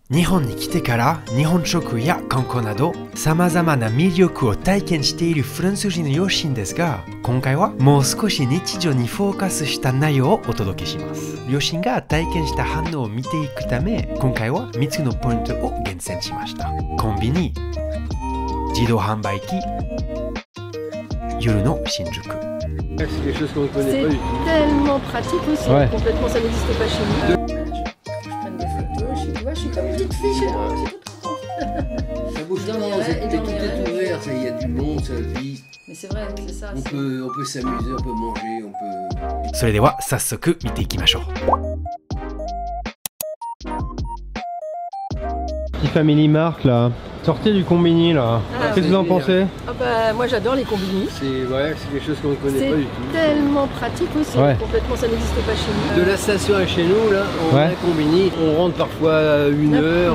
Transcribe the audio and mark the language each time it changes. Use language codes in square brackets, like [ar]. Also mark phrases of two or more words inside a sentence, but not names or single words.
[ja] 日本に来てから日本食や観光など様々な魅力を体験しているフランス人の両親ですが、今回はもう少し日常にフォーカスした内容をお届けします。両親が体験した反応を見ていくため、今回は3つのポイントを厳選しました。コンビニ、自動販売機、夜の新宿。 [fr] C'est quelque chose qu'on ne connaît pas du tout. C'est tellement pratique aussi, Ouais. complètement, ça n'existe pas chez nous. Je prends des photos, tu vois, je suis comme une petite fille, je suis toute contente. Ça bouge tellement, tout est ouvert, il y a du monde, ça vit. Mais c'est vrai, c'est ça. On peut s'amuser, on peut manger, on peut... [ja] それでは早速見ていきましょう。 [fr] Petit Family Mart là. Sortez du combini là. Ah, Qu'est-ce que vous en pensez? Ah bah, moi j'adore les combini. C'est quelque chose qu'on ne connaît pas du tout. C'est tellement pratique aussi, Ouais. complètement, ça n'existe pas chez nous. De la station à chez nous, là, on a un combini, on rentre parfois à 1h.